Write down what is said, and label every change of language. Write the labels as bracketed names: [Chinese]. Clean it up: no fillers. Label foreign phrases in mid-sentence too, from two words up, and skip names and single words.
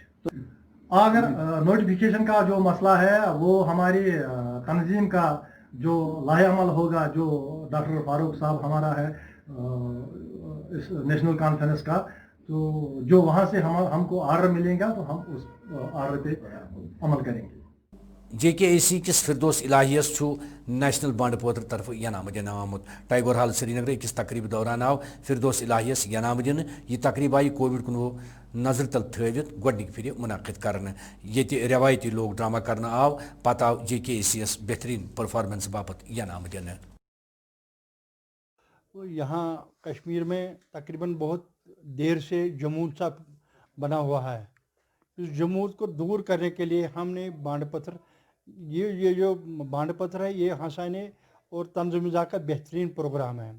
[Hindi] तो अगर नोटिफिकेशन का जो मसला है वो हमारी तंजीम का जो लाहे अमल होगा, जो डॉक्टर फारूक साहब हमारा है इस नेशनल कॉन्फ्रेंस का, तो जो वहाँ से हमको आर्डर मिलेगा तो हम उस आर्डर पे अमल करेंगे। [Kashmiri] JKAC किस फिरदौस इलाहियस छु नेशनल बांडपोत्र तरफ इनाम दिन आमुत। टाइगर हाल श्रीनगर किस तकरीब दौरान आव फिरदौस इलाहियस इनाम दिन। यह तकरीब आई कोविड-19 नजर तल थवित गोडनिक फिर मुनाकिद करने। ये रवायती लोग ड्रामा करना आव, पत आव JKAC बेहतरीन परफॉर्मेंस बापत इनाम दिन। [Hindi] यहाँ कश्मीर में तकरीबन बहुत देर से जमूद सा बना हुआ है। इस जमूद को दूर करने के लिए हमने बांडपत्र, ये जो बांडपत्र है ये हंसाने और तंज़-ओ-मिज़ाह का बेहतरीन प्रोग्राम है।